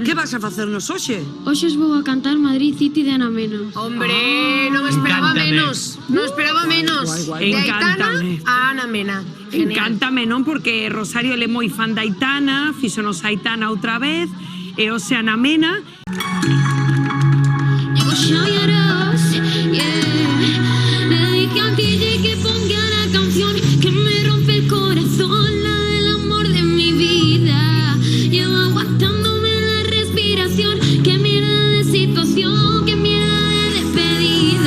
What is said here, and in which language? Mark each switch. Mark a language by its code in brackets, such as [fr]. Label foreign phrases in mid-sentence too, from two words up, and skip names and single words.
[gl] Que vas a facernos hoxe? Hoxe os vou a cantar Madrid City de Ana Mena. Hombre, non esperaba menos. Non esperaba menos. De Aitana a Ana Mena. Encántame, non? Porque Rosario é moi fan da Aitana, fíxonos a Aitana outra vez, e hoxe Ana Mena. [es] Digo Xavi Aros, le dije a DJ que ponga la canción que me rompe el corazón, la del amor de mi vida. Llevo aguantándome la respiración, qué mierda de situación, qué mierda de despedida.